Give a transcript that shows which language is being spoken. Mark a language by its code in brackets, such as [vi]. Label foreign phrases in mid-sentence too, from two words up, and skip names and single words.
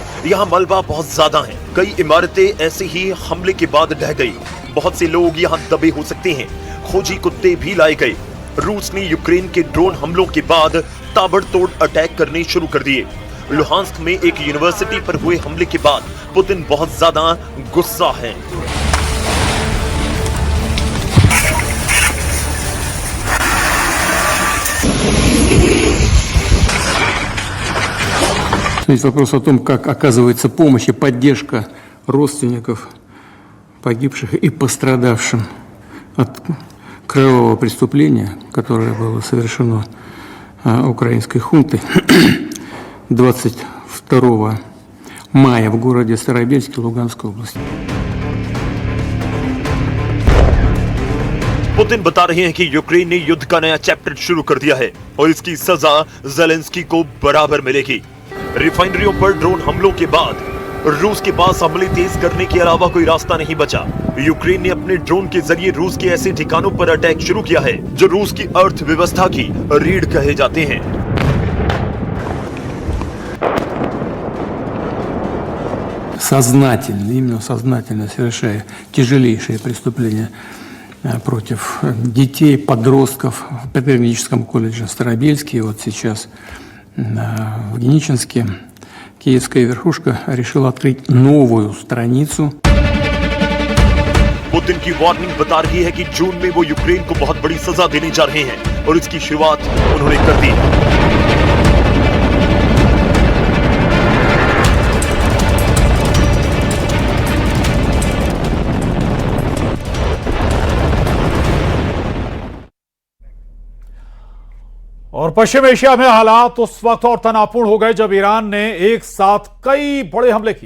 [hi] यहाँ मलबा बहुत ज्यादा है। कई इमारतें ऐसे ही हमले के बाद ढह गई। बहुत से लोग यहाँ दबे हो सकते हैं। खोजी कुत्ते भी लाए गए। रूस ने यूक्रेन के ड्रोन हमलों के बाद ताबड़तोड़ अटैक करने शुरू कर दिए। लुहांस्क में एक यूनिवर्सिटी पर हुए हमले के बाद पुतिन बहुत ज्यादा गुस्सा है। [ru] Есть вопрос о том, как оказывается помощь и поддержка родственников погибших и пострадавшим от кровавого преступления, которое было совершено украинской хунтой 22 мая в городе Старобельске Луганской области. [hi] पुतिन बता रहे हैं कि यूक्रेन ने युद्ध का नया चैप्टर शुरू कर दिया है और इसकी सजा ज़ेलेंस्की को बराबर मिलेगी। रिफाइनरियों पर ड्रोन हमलों के बाद रूस के पास हमले तेज करने के अलावा कोई रास्ता नहीं बचा। यूक्रेन ने अपने ड्रोन के जरिए रूस के ऐसे ठिकानों पर अटैक शुरू किया है जो रूस की अर्थव्यवस्था की रीढ़ कहे जाते हैं। [ru] Сознательно, именно сознательно совершая тяжелейшие преступления против детей, подростков в педагогическом колледже в Старобельске. И вот сейчас в Геничинске киевская верхушка решила открыть новую страницу. [hi] पुतिन की वार्निंग बता रही है कि जून में वो यूक्रेन को बहुत बड़ी सजा देने जा रहे हैं और इसकी शुरुआत उन्होंने कर दी। और पश्चिम एशिया में हालात उस वक्त और तनावपूर्ण हो गए जब ईरान ने एक साथ कई बड़े हमले किए।